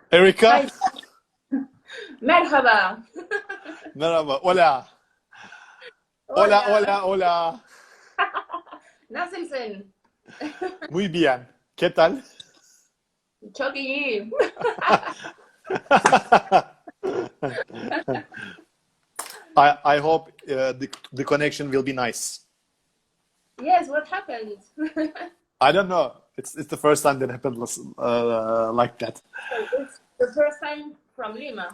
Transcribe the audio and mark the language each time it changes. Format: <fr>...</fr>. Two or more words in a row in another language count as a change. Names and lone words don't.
<en>Erika. Hi. Merhaba.</en> <tr>Merhaba.</tr> <es>Hola. Hola, Hola. hola, hola.</es> <tr>Nasılsın?</tr> <es>Muy bien. ¿Qué tal?</es> <tr>Çok iyi.</tr> <en>I hope the connection will be nice. Yes, what happened? I don't know. It's the first time that happened like that. It's the first time from Lima.</en>